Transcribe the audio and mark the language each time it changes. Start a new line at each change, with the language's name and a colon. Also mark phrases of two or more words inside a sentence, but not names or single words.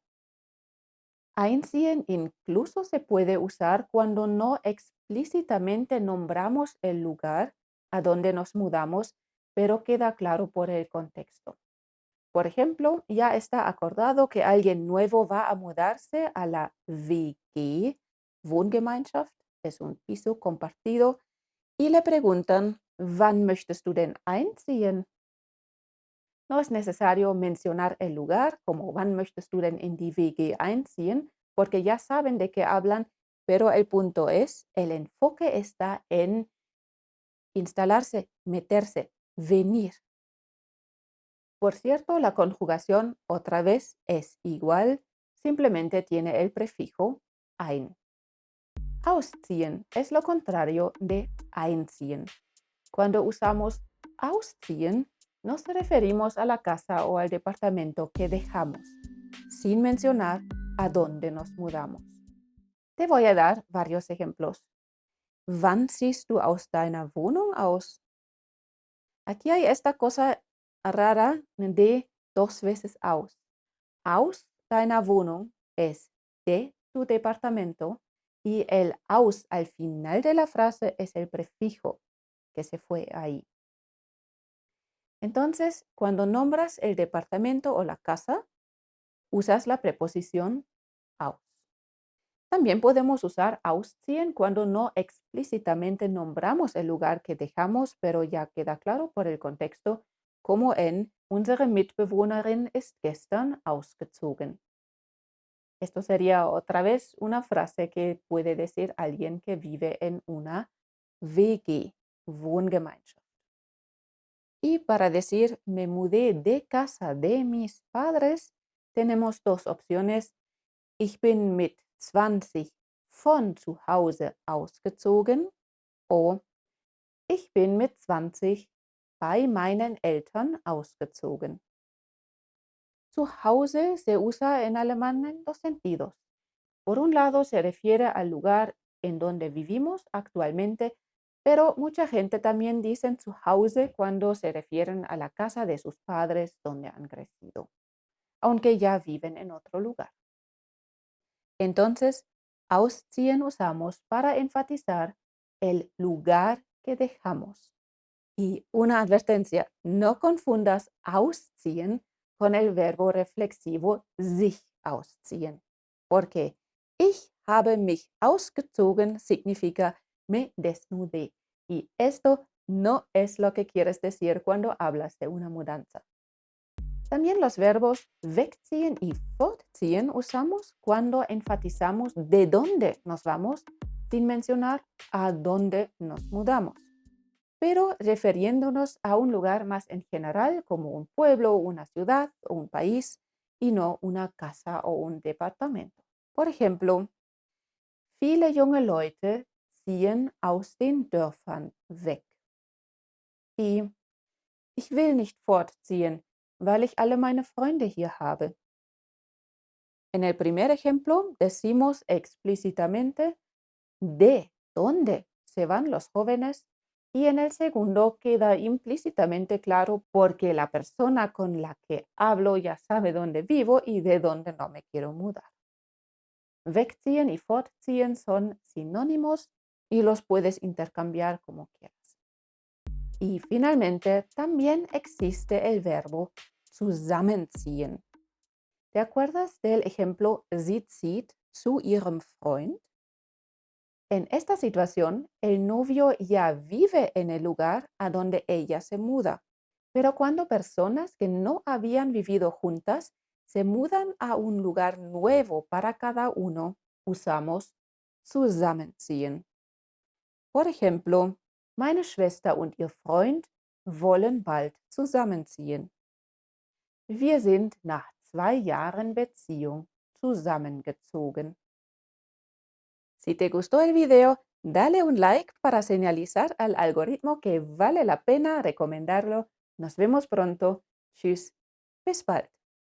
Spanish: Einziehen incluso se puede usar cuando no explícitamente nombramos el lugar a donde nos mudamos, pero queda claro por el contexto. Por ejemplo, ya está acordado que alguien nuevo va a mudarse a la WG, Wohngemeinschaft, es un piso compartido, y le preguntan,
German: ¿Wann möchtest du denn einziehen?
Spanish: No es necesario mencionar el lugar, como
German: ¿Wann möchtest du denn in die WG einziehen?
Spanish: Porque ya saben de qué hablan, pero el punto es, el enfoque está en instalarse, meterse, venir. Por cierto, la conjugación otra vez es igual, simplemente tiene el prefijo ein. Ausziehen es lo contrario de einziehen. Cuando usamos ausziehen, nos referimos a la casa o al departamento que dejamos, sin mencionar a dónde nos mudamos. Te voy a dar varios ejemplos.
German: Wann ziehst du aus deiner Wohnung aus?
Spanish: Aquí hay esta cosa rara de dos veces aus.
German: Aus deiner Wohnung
Spanish: es de tu departamento y el aus al final de la frase es el prefijo que se fue ahí. Entonces, cuando nombras el departamento o la casa, usas la preposición aus. También podemos usar ausziehen cuando no explícitamente nombramos el lugar que dejamos, pero ya queda claro por el contexto, como en
German: Unsere Mitbewohnerin ist gestern ausgezogen.
Spanish: Esto sería otra vez una frase que puede decir alguien que vive en una WG, Wohngemeinschaft. Y para decir me mudé de casa de mis padres, tenemos dos opciones.
German: Ich bin mit 20 von zu Hause ausgezogen o ich bin mit 20 bei meinen Eltern ausgezogen. Zu Hause
Spanish: se usa en alemán en dos sentidos. Por un lado, se refiere al lugar en donde vivimos actualmente, pero mucha gente también dice
German: zu Hause
Spanish: cuando se refieren a la casa de sus padres donde han crecido, aunque ya viven en otro lugar. Entonces, ausziehen usamos para enfatizar el lugar que dejamos. Y una advertencia, no confundas ausziehen con el verbo reflexivo
German: sich ausziehen,
Spanish: porque
German: ich habe mich ausgezogen
Spanish: significa me desnudé. Y esto no es lo que quieres decir cuando hablas de una mudanza. También los verbos wegziehen y fortziehen usamos cuando enfatizamos de dónde nos vamos sin mencionar a dónde nos mudamos, pero refiriéndonos a un lugar más en general como un pueblo, una ciudad o un país y no una casa o un departamento. Por ejemplo,
German: viele junge Leute ziehen aus den Dörfern weg. Y ich will nicht fortziehen, weil ich alle meine Freunde hier habe.
Spanish: En el primer ejemplo decimos explícitamente de dónde se van los jóvenes y en el segundo queda implícitamente claro porque la persona con la que hablo ya sabe dónde vivo y de dónde no me quiero mudar. Wegziehen y fortziehen son sinónimos y los puedes intercambiar como quieras. Y finalmente, también existe el verbo zusammenziehen. ¿Te acuerdas del ejemplo
German: Sie zieht zu ihrem Freund?
Spanish: En esta situación, el novio ya vive en el lugar a donde ella se muda, pero cuando personas que no habían vivido juntas se mudan a un lugar nuevo para cada uno, usamos zusammenziehen. Por ejemplo,
German: meine Schwester und ihr Freund wollen bald zusammenziehen. Wir sind nach 2 Jahren Beziehung zusammengezogen.
Spanish: Si te gustó el video, dale un like para señalizar al algoritmo que vale la pena recomendarlo. Nos vemos pronto.
German: Tschüss. Bis bald.